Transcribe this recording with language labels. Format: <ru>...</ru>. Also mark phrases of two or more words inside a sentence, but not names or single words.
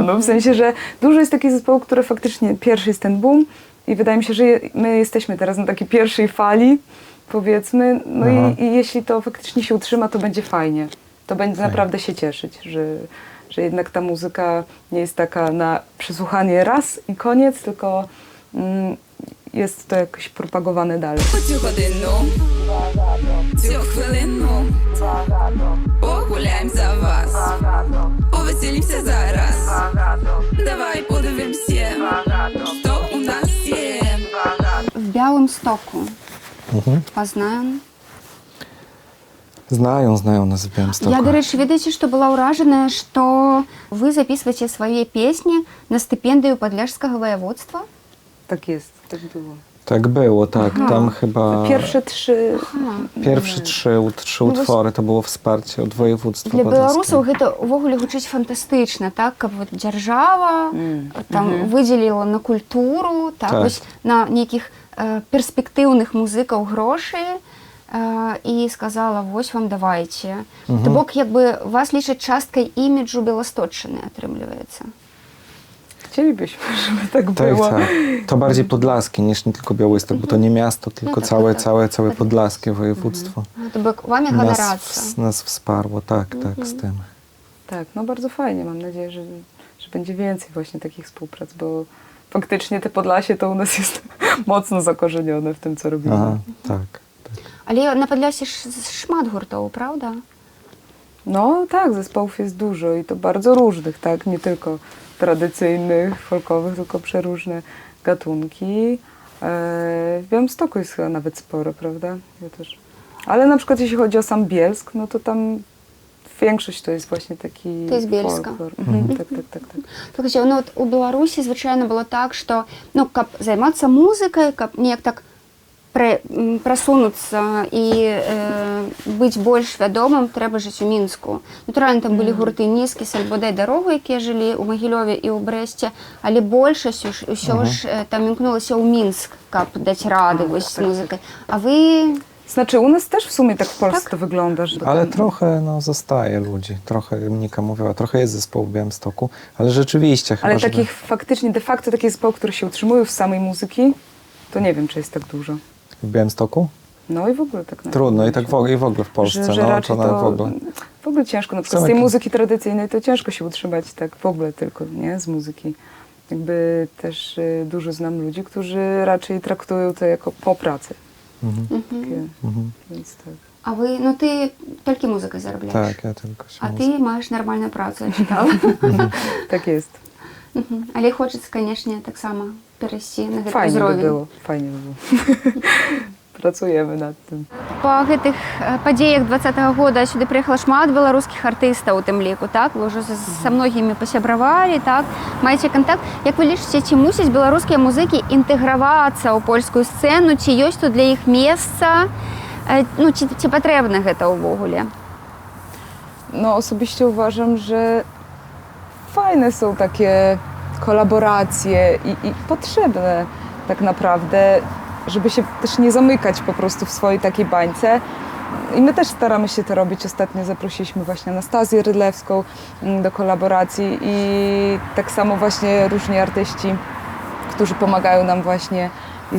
<pl>W sensie, że dużo jest takich zespołów, które faktycznie pierwszy jest ten boom i wydaje mi się, że my jesteśmy teraz na takiej pierwszej fali, powiedzmy, no i jeśli to faktycznie się utrzyma, to będzie fajnie. To będzie naprawdę się cieszyć, że jednak ta muzyka nie jest taka na przesłuchanie raz i koniec, tylko jest to jakoś propagowane dalej.</pl> <uk>Цю годину, цю хвилину погуляємо за вас, повеселімся зараз. Давай подивимося, що у нас є. В Białymstoku вас знаją? Знаją нас в Białymstoku. Я, до речі,</uk> <ru>видите, что была уражена, что вы записываете свои песни на стипендию Подляжского воеводства.</ru> <pl>Tak jest, tak było. Tak było, tak. Tam chyba Pierwsze trzy... pierwsze trzy utwory to było wsparcie od województwa</pl> <be>Для беларусаў</be> <pl>podlaskiego.</pl> <be>гэта ўвогуле гучыць фантастычна, так, каб вот дзяржава там выдзеліла на культуру, так, Так. вось на нейкіх перспектыўных музыкаў грошы і сказала, вось вам давайце. То бок, як бы вас лічаць часткай іміджу Беласточчыны, атрымліваецца.</be> <pl>Chcielibyśmy, żeby tak Tak, było. tak. To bardziej podlaskie niż nie tylko Białystok, bo to nie miasto, tylko całe podlaskie województwo.</pl> <be>То бок, вамі ганарацца.</be> <pl>Nas wsparło, tak, z tym. Tak, no bardzo fajnie. Mam nadzieję, że będzie więcej właśnie takich współprac, bo faktycznie te Podlasie to u nas jest mocno zakorzenione w tym, co robimy. Aha, tak.</pl> <be>Але на Падлясе шмат гуртоў, правда?</be> <pl>No tak, zespołów jest dużo i to bardzo różnych, tak? Nie tylko tradycyjnych, folkowych, tylko przeróżne gatunki. W Białymstoku jest chyba nawet sporo, prawda? Ja też. Ale na przykład jeśli chodzi o sam Bielsk, no to tam większość to jest właśnie taki To jest Bielska. folklor. Tak.</pl> <be>Слухайте, ну от у Беларусі звычайна было так, што ну каб займацца музыкай, каб неяк так прасунуцца і быць больш вядомым, трэба жыць у Мінску. Натуральна, там былі гурты нізкі, сальбодай дарогу, якія жылі ў Магілёве і ў Брэсце, але большасць усё ж там імкнулася ў Мінск, каб даць рады вось з музыкай. А вы...</be> <pl>Znaczy u nas też w sumie tak w Polsce to wygląda, że Ale tam- trochę zostaje ludzi. Trochę Monika mówiła, trochę jest zespołu w Białymstoku, ale rzeczywiście chyba, Ale żeby- takich faktycznie, de facto takich zespołów, które się utrzymują z samej muzyki, to nie wiem, czy jest tak dużo. w Białymstoku? No i w ogóle tak. Trudno i tak w ogóle w Polsce, że no raczej to w ogóle. w ogóle ciężko, na przykład Są z tej jakieś- muzyki tradycyjnej to ciężko się utrzymać tak w ogóle tylko, nie? Z muzyki. Jakby też dużo znam ludzi, którzy raczej traktują to jako po pracy. Takie, więc tak.</pl> <uk>А ви, ну ти тільки музикою заробляєш?</uk> <pl>Tak, ja tylko się</pl> <uk>А ти маєш нормальну працю, я читала.</uk> <pl>Tak jest.</pl> <uk>Але хочеться, звісно, так само перейти на гэты</uk> <pl>Fajnie by</pl> <be>ўзровень.</be> <pl>było. Fajnie by było. Pracujemy nad tym.</pl> <be>Па гэтых падзеях 20-го года сюды прыехала шмат беларускіх артыстаў у тым ліку, так? Вы ўжо са многімі пасябравалі, так? Маеце кантакт. Як вы лічыце, ці мусяць беларускія музыкі інтэгравацца ў польскую сцэну, ці ёсць тут для іх месца? Ну, ці патрэбна гэта ўвогуле?</be> <pl>No osobiście uważam, że fajne są takie kolaboracje i potrzebne tak naprawdę, żeby się też nie zamykać po prostu w swojej takiej bańce. I my też staramy się to robić. Ostatnio zaprosiliśmy właśnie Anastazję Rydlewską do kolaboracji i tak samo właśnie różni artyści, którzy pomagają nam właśnie i</pl>